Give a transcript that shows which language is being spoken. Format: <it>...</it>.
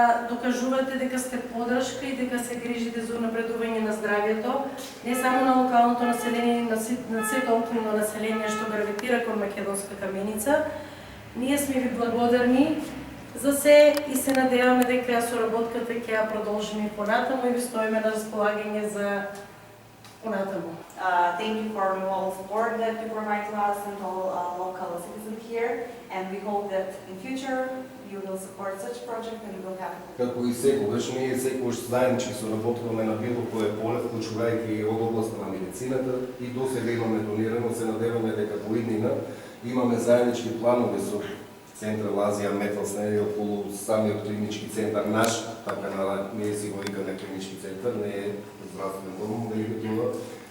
<mk>Докажувате дека сте поддршка и дека се грижите за унапредување на здравјето, не само на локалното население, на сето околно население што гравитира кон Македонска Каменица. Ние сме ви благодарни за се и се надеваме дека соработката ќе ја продолжиме понатаму и ви стоиме на располагање за понатаму.</mk> <en>Thank you for all the support that you provide to us and all local citizens here, and we hope that in future you will support such project and we will have.</en> <mk>Како и секогаш, ние секогаш заеднички соработуваме на било кој поле, вклучувајќи и од областа на медицината и досега имаме донирано, се надеваме дека во иднина имаме заеднички планови со Централ Азија Металс, не е околу самиот клинички центар наш, така ние си го викаме клинички центар, не е здравствен дом, да тоа.</mk>